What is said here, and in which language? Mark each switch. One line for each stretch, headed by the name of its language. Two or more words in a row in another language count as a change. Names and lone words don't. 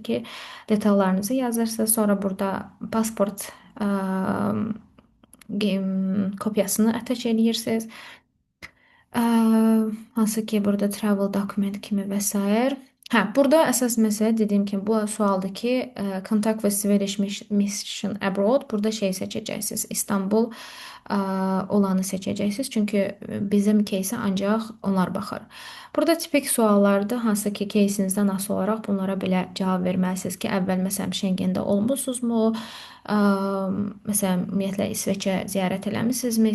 Azerbaijani: ki, detallarınızı yazırsınız. Sonra burada pasport kopyasını attach edirsiniz. Ə, Hansı ki, burada
English: travel document
Azerbaijani: kimi və s. Hə, burada əsas məsələ dediyim kimi bu sualdır ki,
English: contact with Swedish mission abroad.
Azerbaijani: Burada şey seçəcəksiniz. İstanbul olanı seçəcəksiniz. Çünki bizim кейsə ancaq onlar baxır. Burada tipik suallardır. Hansı ki, keysinizdən asılı olaraq bunlara belə cavab verməlisiniz ki, əvvəl məsələn Schengendə olmusunuzmu? Məsələn, ümumiyyətlə İsveçə ziyarət eləmisinizmi?